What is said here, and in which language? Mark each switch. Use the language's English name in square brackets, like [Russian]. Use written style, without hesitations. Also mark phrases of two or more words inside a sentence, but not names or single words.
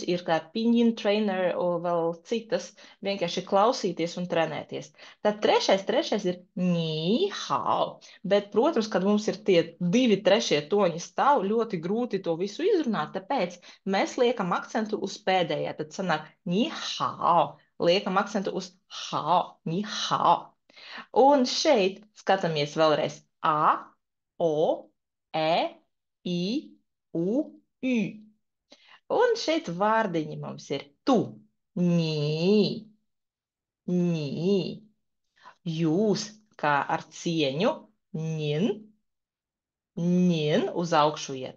[Latvian] Ir kā Pinyin Trainer un vēl citas, vienkārši klausīties un trenēties. Tad trešais ir [Chinese] 你好. [Latvian] Bet, protams, kad mums ir tie 2/3 toņi stāv, ļoti grūti to visu izrunāt, tāpēc mēs liekam akcentu uz pēdējā. Tad sanāk [Chinese] 你好. [Latvian] Liekam akcentu uz hao, [Chinese] 你好. [Latvian] Un šeit skatāmies vēlreiz A, O, E, I, U, Ü. Un šeit vārdiņi mums ir tu, ni, ni. Jūs, kā ar cieņu, ņin, ņin uz augšu iet.